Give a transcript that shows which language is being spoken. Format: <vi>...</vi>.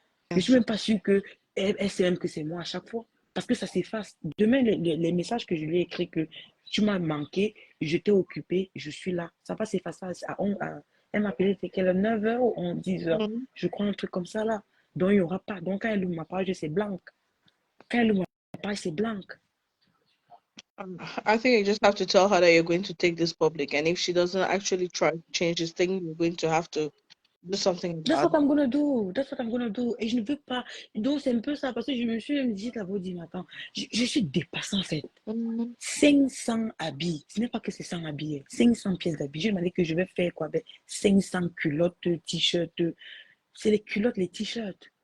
<fr>Je ne suis même pas sûre qu'elle sait même que c'est moi à chaque fois. Parce que ça s'efface. Demain, les messages que je lui ai écrits que Tu m'as manqué, je t'ai occupé, je suis là. Ça va s'effacer elle m'appelait, c'était quelle heure? 9 h ou 10 h? Mhm. Je crois un truc comme ça là. Donc, il n'y aura pas. Donc, quand elle ouvre ma page, c'est blanc. Quand elle ouvre ma page, c'est blanc.</fr> <en>I think you just have to tell her that you're going to take this public, and if she doesn't actually try to change this thing, you're going to have to do something That's about what it. I'm gonna do. That's what I'm gonna do.</en> <fr>Et je ne veux pas. Donc, c'est un peu ça, parce que je me suis dit, là, dit, mais attends, je suis dépassée en fait. Mhm. 500 habits. Ce n'est pas que c'est 100 habits. 500 pièces d'habits. Je me dis que je vais faire quoi avec 500 culottes, t-shirts. C'est les culottes, les t-shirts.</fr>